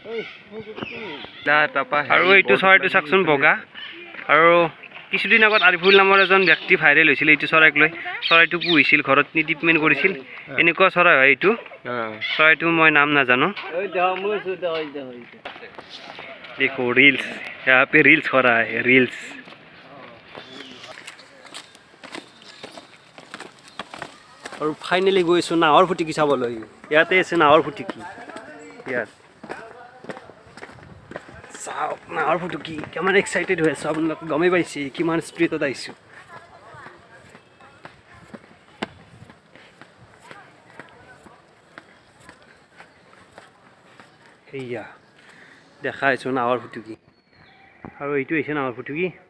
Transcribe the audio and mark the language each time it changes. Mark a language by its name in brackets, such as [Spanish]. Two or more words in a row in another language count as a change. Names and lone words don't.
[Assamese] আৰু এইটো চৰাইটো চাওকচোন বগা আৰু কিছুদিন আগত আৰিফুল নামৰ এজন ব্যক্তি ভাইৰেল হৈছিল এইটো চৰাইক লৈ চৰাইটো পুহিছিল ঘৰত নি ট্ৰিটমেণ্ট কৰিছিল এনেকুৱা চৰাই হয় এইটো চৰাইটো মই নাম নাজানো দেখো [Hindi] रील्स यहाँ पे रील्स हो रहा है रील्स और फाइनली [Assamese] গৈ আছো নাহৰ ফুটুকি চাবলৈ ইয়াতে আছে নাহৰ ফুটুকি ইয়াত চাওক নাহৰ ফুটুকি কিমান এক্সাইটেড হৈ আছো আপোনালোক গমেই পাইছে কিমান স্পিৰিটত আহিছো হেয়া দেখা আছো নাহৰ ফুটুকি আৰু এইটো হৈছে নাহৰ ফুটুকি